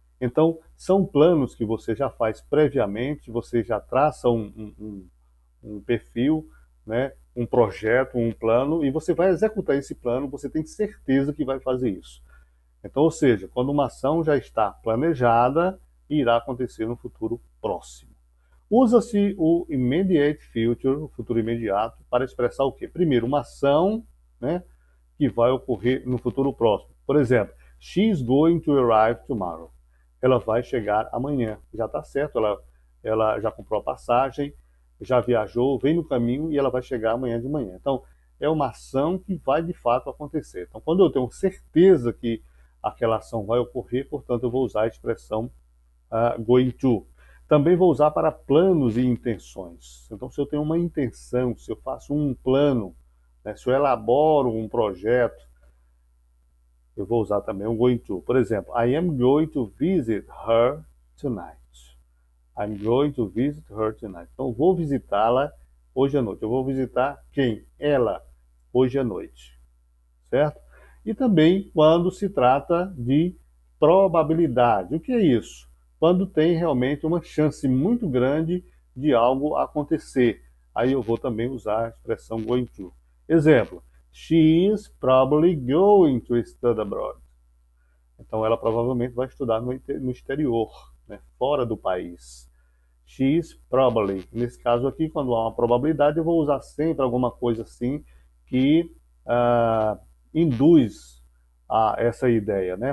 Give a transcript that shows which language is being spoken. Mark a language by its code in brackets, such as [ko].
[pt] Então, são planos que você já faz previamente, você já traça um perfil, né, um projeto, um plano, e você vai executar esse plano, você tem certeza que vai fazer isso. Então, ou seja, quando uma ação já está planejada, irá acontecer no futuro próximo. Usa-se o immediate future, o futuro imediato, para expressar o quê? Primeiro, uma ação, né, que vai ocorrer no futuro próximo. Por exemplo, [en] she is going to arrive tomorrow. [pt] Ela vai chegar amanhã. Já está certo, ela já comprou a passagem, já viajou, vem no caminho e ela vai chegar amanhã de manhã. Então, é uma ação que vai de fato acontecer. Então, quando eu tenho certeza que aquela ação vai ocorrer, portanto, eu vou usar a expressão going to. Também vou usar para planos e intenções. Então, se eu tenho uma intenção, se eu faço um plano, né, se eu elaboro um projeto, eu vou usar também o going to. Por exemplo, [en] I am going to visit her tonight. I'm going to visit her tonight. [pt] Então, vou visitá-la hoje à noite. Eu vou visitar quem? Ela, hoje à noite. Certo? E também quando se trata de probabilidade. O que é isso? Quando tem realmente uma chance muito grande de algo acontecer. Aí eu vou também usar a expressão going to. [en] Exemplo, she is probably going to study abroad. [pt] Então ela provavelmente vai estudar no exterior, né, fora do país. [en] She is probably. [pt] Nesse caso aqui, quando há uma probabilidade, eu vou usar sempre alguma coisa assim que induz a essa ideia, né?